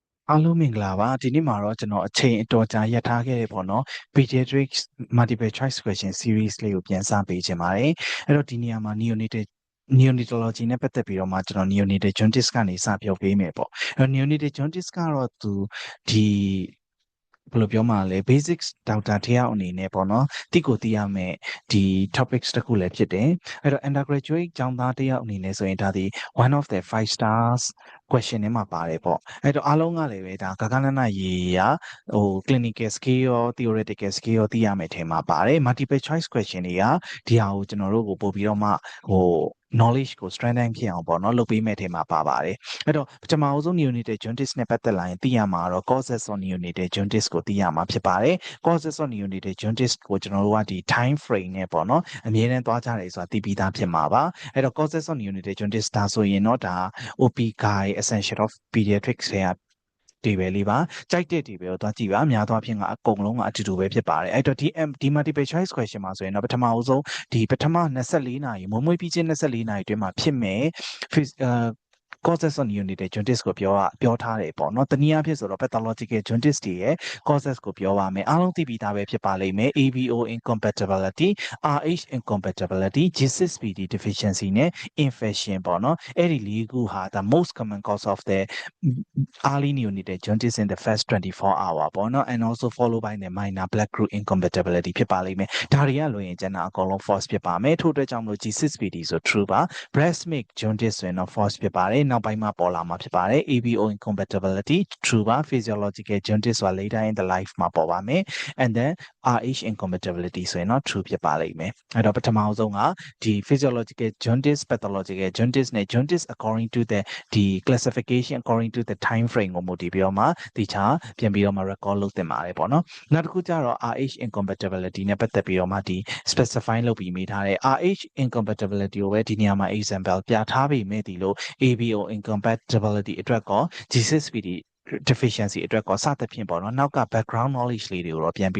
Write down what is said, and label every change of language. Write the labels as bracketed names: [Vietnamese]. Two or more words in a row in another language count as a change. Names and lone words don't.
[Burmese] အားလုံးမင်္ဂလာပါဒီနေ့မှာတော့ကျွန်တော်အချိန်အတော်ကြာရပ်ထားခဲ့တဲ့ပေါ့နော် [English] Pediatrics Multiple Choice Question Series [Burmese] လေးကိုပြန်စပေးခြင်းပါတယ်အဲ့တော့ဒီနေရာမှာ neonatology နဲ့ပတ်သက်ပြီးတော့မှကျွန်တော် [English] neonatal jaundice [Burmese] ကနေစပြောပေးမယ်ပေါ့အဲ့တော့ [English] neonatal jaundice [Burmese] ကတော့သူဒီဘယ်လိုပြောမှာလဲ basics ဒေါက်တာတ ယောက်အနေနဲ့ပေါ့နော်တိကိုသိရမယ်ဒီ topics တစ်ခုလည်းဖြစ်တယ်အဲ့တော့ undergraduate ကျောင်းသားတယောက်အနေနဲ့ဆိုရင်ဒါဒီ [English] one of the 5 stars question [Burmese] ထဲမှာပါတယ်ပေါ့အဲ့တော့အားလုံးကလည်းပဲဒါဂဂနနရေရာဟို [English] clinical skill [Burmese] ရော [English] theoretical skill [Burmese] ရောသိရမယ်ထဲမှာပါတယ် [English] multiple choice question [Burmese] တွေကဒီဟာကိုကျွန်တော်တို့ကိုပို့ပြီးတော့မှဟိုknowledge ကို strengthen ဖြစ်အောင်ပေါ့နော်လုပ်ပေးမဲ့ထဲမှာပါ ပါတယ်အဲ့တော့ပထမအဆုံး [English] neonatal jaundice [Burmese] နဲ့ပတ်သက်လာရင်သိရမှာတော့ [English] causes of neonatal jaundice [Burmese] ကိုသိရမှာဖြစ်ပါတယ် [English] causes of neonatal jaundice [Burmese] ကိုကျွန်တော်တို့ကဒီ [English] time frame [Burmese] နဲ့ပေါ့နော်အမြဲတမ်းသွားကြတယ်ဆိုတာသိပြီးသားဖြစ်မှာပါအဲ့တော့ [English] causes of neonatal jaundice [Burmese] ဒါဆိုရင်တော့ဒါ [English] OP guide essential of pediatrics [Burmese] တွေကဒီပဲလေးပါကြိုက်တဲ့ဒီပဲကိုသွားကြည့်ပါအများသောအားဖြင့်ကအကုန်လုံးကအတူတူပဲဖြစ်ပါတယ်အဲ့တော့ဒီ [English] multiple choice question [Burmese] မှာဆိုရင်တော့ပထမအဆုံးဒီပထမ24နာရီမွေးပြီးချင်း24နာရီအတွင်းမှာဖြစ်မဲ့ [English] causes of neonatal jaundice [Burmese] ကိုပြောထားတယ်ပေါ့နော်တနည်းအားဖြင့်ဆိုတော့ [English] pathological jaundice [Burmese] တွေရဲ့ causes ကိုပြောပါမယ်အားလုံးသိပြီးသားပဲဖြစ်ပါလိမ့်မယ် [English] ABO incompatibility RH incompatibility G6PD deficiency [Burmese] နဲ့ infection ပေါ့နော်အဲ့ဒီလေးခုဟာ [English] the most common cause of the early neonatal jaundice in the first 24 hour [Burmese] ပေါ့နော် [English] and also followed by the minor blood group incompatibility [Burmese] ဖြစ်ပါလိမ့်မယ်ဒါတွေကလွယ်ရင်ကျန်တာအကုန်လုံး false ဖြစ်ပါမယ်ထို့အတွက်ကြောင့်မလို့ G6PD ဆို true ပါ [English] breast milk jaundice [Burmese] ဆိုရင်တော့ false ဖြစ်ပါတယ်နောက်ပိုင်းမှာပေါ်လာမှာဖြစ်ပါတယ် [English] ABO incompatibility true [Burmese] ပါ [English] physiological jaundice [Burmese] ဆိုတာ [English] later in the life [Burmese] မှာပေါ်ပါမယ် [English] and then RH incompatibility [Burmese] ဆိုရင်တော့ true ဖြစ်ပါလိမ့်မယ်အဲ့တော့ပထမအဆုံးကဒီ [English] physiological jaundice pathological jaundice [Burmese] နဲ့ [English] jaundice according to the [Burmese] ဒီ [English] classification according to the time frame [Burmese] ကိုမူတည်ပြီးတော့မှဒီချာပြန်ပြီးတော့မှ record လုပ်သင့်ပါတယ်ပေါ့နော်နောက်တစ်ခုကျတော့ [English] RH incompatibility [Burmese] နဲ့ပတ်သက်ပြီးတော့မှဒီ specify လုပ်ပြီးမိထားတယ် [English] RH incompatibility [Burmese] ကိုပဲဒီနေရာမှာ example ပြထားပြီးမိသည်လို့ [English] ABO incompatibility [Burmese] အတွက်ကော [English] G6PD deficiency [Burmese] အတွက်ကောစသဖြင့်ပေါ့နော်နောက်က [English] background knowledge [Burmese] လေးတွေကိုတော့ပြန်ပြီး